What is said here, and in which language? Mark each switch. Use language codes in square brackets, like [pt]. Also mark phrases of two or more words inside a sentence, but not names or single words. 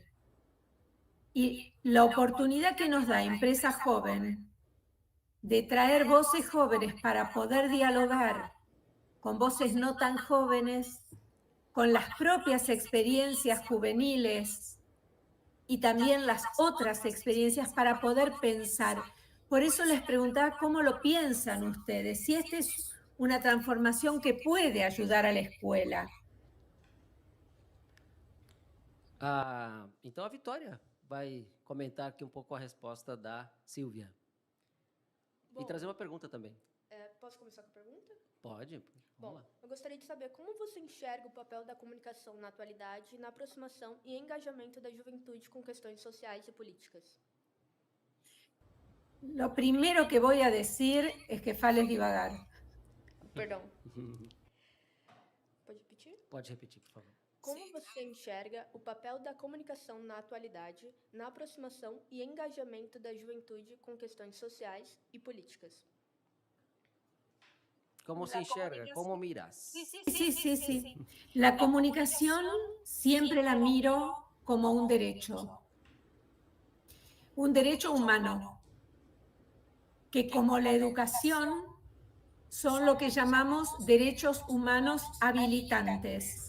[es] Y la oportunidad que nos da Empresa Joven de traer voces jóvenes para poder dialogar con voces no tan jóvenes, con las propias experiencias juveniles y también las otras experiencias para poder pensar. Por eso les preguntaba cómo lo piensan ustedes, si esta es una transformación que puede ayudar a la escuela. [pt] Então a Vitória vai comentar aqui um pouco a resposta da Silvia. Bom, E trazer uma pergunta também. posso começar com a pergunta? Pode? Bom, Vamos lá. eu gostaria de saber como você enxerga o papel da comunicação na atualidade, na aproximação e engajamento da juventude com questões sociais e políticas. [es] Lo primero que voy a decir es que fales divagar. [pt] Perdão. Pode repetir? Pode repetir, por favor. Como você enxerga o papel da comunicação na atualidade, na aproximação e engajamento da juventude com questões sociais e políticas? [es] ¿Cómo se enxerga? ¿Cómo miras? Sí. La comunicación siempre la miro como un derecho humano, que como la educación son lo que llamamos derechos humanos habilitantes.